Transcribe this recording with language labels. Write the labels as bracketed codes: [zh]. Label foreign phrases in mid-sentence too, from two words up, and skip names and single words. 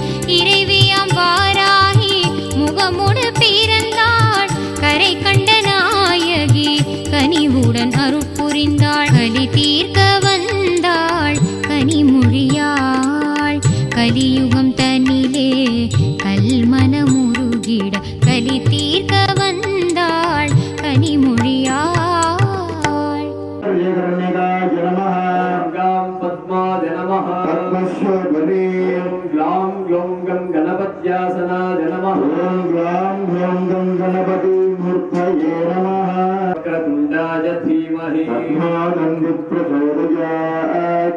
[ta] இறைவியாம் வாராகி முகமுடு பிறந்தாள் கரை கண்ட நாயகி கனிவுடன் அருட்புரிந்தாள். களி தீர்க்க வந்தாள் கனிமொழியாள் கலியுகம் தனிலே கல்மன முருகிட. களி தீர்க்க வந்தாள் கனிமொழியாள். [sa] गणपत्यासनाय नमः. ओम ग्लां ग्लौं गं गणपति मूर्तये नमः. वक्रतुण्डाय धीमहि तन्नो तन्नः प्रचोदयात्.